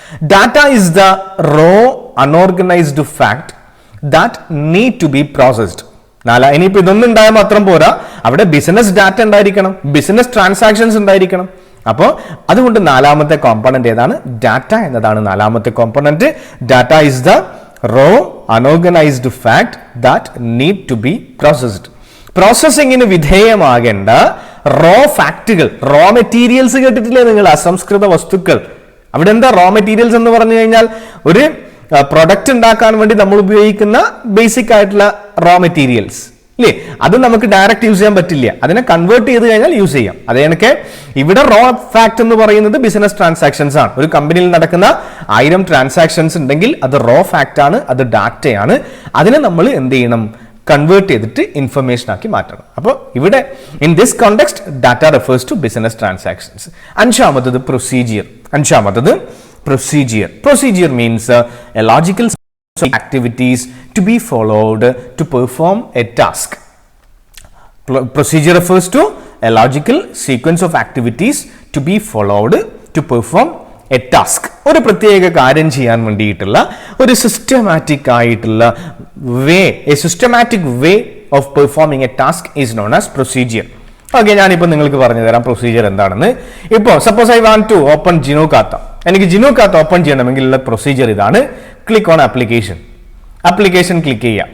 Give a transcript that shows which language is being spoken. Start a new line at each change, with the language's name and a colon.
English: Data is the raw unorganized fact that need to be processed.
Malayalam: ഇനിയിപ്പോ ഇതൊന്നും ഉണ്ടായാൽ മാത്രം പോരാ, അവിടെ ബിസിനസ് ഡാറ്റ ഉണ്ടായിരിക്കണം, ബിസിനസ് ട്രാൻസാക്ഷൻസ് ഉണ്ടായിരിക്കണം. അപ്പോൾ അതുകൊണ്ട് നാലാമത്തെ കോമ്പണന്റ് ഏതാണ്? ഡാറ്റ എന്നതാണ് നാലാമത്തെ component.
English: Data is the raw unorganised fact that need to be processed.
Malayalam: പ്രോസസ്സിങ്ങിന് വിധേയമാകേണ്ട raw ഫാക്റ്റുകൾ, raw materials കേട്ടിട്ടില്ലേ നിങ്ങൾ? അസംസ്കൃത വസ്തുക്കൾ. അവിടെ എന്താ റോ മെറ്റീരിയൽസ് എന്ന് പറഞ്ഞു കഴിഞ്ഞാൽ ഒരു പ്രൊഡക്റ്റ് ഉണ്ടാക്കാൻ വേണ്ടി നമ്മൾ ഉപയോഗിക്കുന്ന ബേസിക് ആയിട്ടുള്ള റോ മെറ്റീരിയൽസ് ഇല്ലേ? അത് നമുക്ക് ഡയറക്റ്റ് യൂസ് ചെയ്യാൻ പറ്റില്ല, അതിനെ കൺവേർട്ട് ചെയ്ത് കഴിഞ്ഞാൽ യൂസ് ചെയ്യാം. അതേണക്കെ ഇവിടെ റോ ഫാക്ട് എന്ന് പറയുന്നത് ബിസിനസ് ട്രാൻസാക്ഷൻസ് ആണ്. ഒരു കമ്പനിയിൽ നടക്കുന്ന 1000 ട്രാൻസാക്ഷൻസ് ഉണ്ടെങ്കിൽ അത് റോ ഫാക്ട് ആണ്, അത് ഡാറ്റയാണ്. അതിനെ നമ്മൾ എന്ത് ചെയ്യണം? കൺവേർട്ട് ചെയ്തിട്ട് ഇൻഫർമേഷൻ ആക്കി മാറ്റണം. അപ്പോൾ ഇവിടെ
English: In this context data refers to business transactions.
Malayalam: അഞ്ചാമത്തത് procedure.
English: Procedure means a logical activities to be followed to perform a task. Procedure refers to a logical sequence of activities to be followed to perform a task.
Malayalam: ഒരു പ്രത്യേക കാര്യം ചെയ്യാൻ വേണ്ടിയിട്ടുള്ള ഒരു systematic ആയിട്ടുള്ള
English: Systematic way of performing a task is known as procedure.
Malayalam: Okay, ഞാനിപ്പോൾ നിങ്ങൾക്ക് പറഞ്ഞു തരാം പ്രൊസീജിയർ എന്താണെന്ന്. ഇപ്പോൾ
English: Suppose I want to open ജിനോ ഖാത്ത.
Malayalam: എനിക്ക് ജിനോ ഖാത്ത ഓപ്പൺ ചെയ്യണമെങ്കിലുള്ള പ്രൊസീജിയർ ഇതാണ്.
English: Click on application.
Malayalam: Application click ചെയ്യുക.